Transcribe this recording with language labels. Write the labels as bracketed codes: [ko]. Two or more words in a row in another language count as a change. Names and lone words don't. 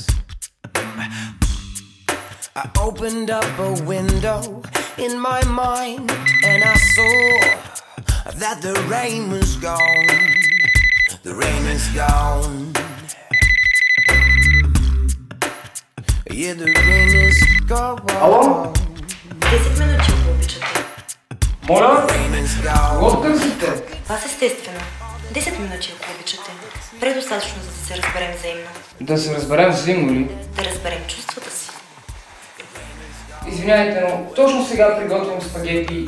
[en] I opened up a window in my mind and I saw that the rain was gone. The rain is gone. Yeah, the rain is gone. [bg] Ало? 10 минути, ако обичате. Моля? Кого търсите? Вас естествено. 10 минути, ако обичате. Предостатъчно, за да се разберем взаимно. Да се разберем взаимно ли? Да разберем чувствата си. Извинявайте, но точно сега приготвям спагети.